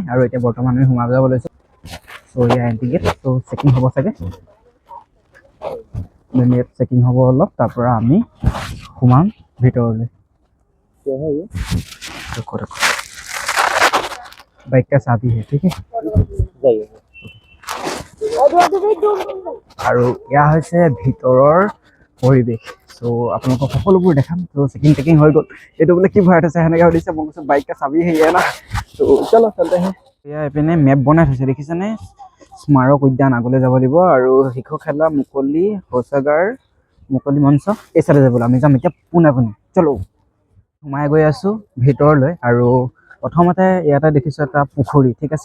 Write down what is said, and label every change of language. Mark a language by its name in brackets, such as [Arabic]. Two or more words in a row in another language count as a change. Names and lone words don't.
[Assamese] আৰু এতিয়া বৰ্তমান আমি সোমাই যাব লৈছোঁ। চ' এয়া এণ্ট্ৰি গেট, চ' চেকিং হ'ব চাগে, ইয়াত চেকিং হ'ব অলপ, তাৰপৰা আমি সোমাম ভিতৰলৈ। [Hindi] बाइक का चाबी है, ठीक है। [Assamese] আৰু এয়া হৈছে ভিতৰৰ পৰিৱেশ। চ' আপোনালোকক সকলোবোৰ দেখাম। চ' চেকিং হৈ গ'ল। এইটো বোলে কি ভৰাই থৈছে সেনেকৈ সুধিছে, মই কৈছোঁ [Hindi] बाइक का चाबी है ना। तो चलो चलते हैं। [Assamese] এয়া এইপিনে মেপ বনাই থৈছে, দেখিছেনে? স্মাৰক উদ্যান আগলৈ যাব লাগিব। আৰু শিশু খেলা মুকলি শৌচাগাৰ, মুকলি মঞ্চ এই চাইডে যাব। আমি যাম এতিয়া পোনে চলো। সোমাই গৈ আছোঁ ভিতৰলৈ। আৰু প্ৰথমতে ইয়াতে দেখিছোঁ এটা পুখুৰী, ঠিক আছে।